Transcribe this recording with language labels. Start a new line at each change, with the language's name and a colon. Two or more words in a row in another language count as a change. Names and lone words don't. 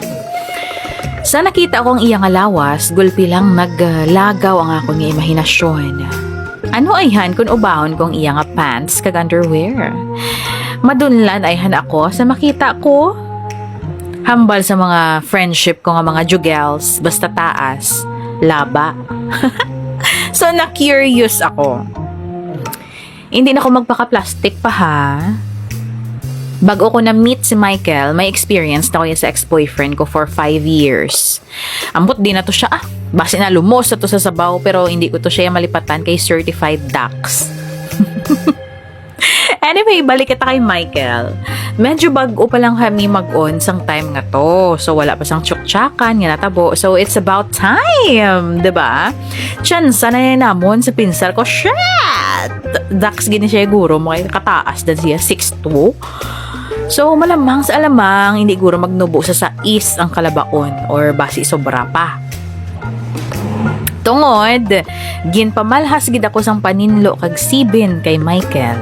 Hiligaynon: Sa nakita ko ang iyang alawas, gulpi lang naglagaw ang akong nga imahinasyon. Ano ayhan kung ubahon kong iyang pants kag underwear? Madunlan ayhan ako sa makita ko. Hambal sa mga friendship ko nga mga jugels, basta taas, laba. So na-curious ako.
Filipino: Hindi na ako magpaka-plastic pa ha. Bago ko na-meet si Michael, may experience na ko sa ex-boyfriend ko
English: for 5 years.
Hiligaynon: Ambot din na to siya. Base na lumos na to sa sabaw pero hindi ko to siya malipatan kay certified ducks. Anyway, balik kita kay Michael. Medyo bago pa lang kami mag-on sang time nga to. So, wala pa sang tsuktsakan nga natabo.
English: So, it's about time.
Filipino: Diba?
Hiligaynon: Tsansa na namon sa pinsar ko. Shit! Ducks gini siya guro. Mga kataas dan siya. 6'2". So,
Filipino: malamang sa alamang,
Hiligaynon: hindi guro magnubo sa sais ang kalabaon or basi sobra pa. Tungod, ginpamalhas gid ako sang paninlo kag sibin kay Michael.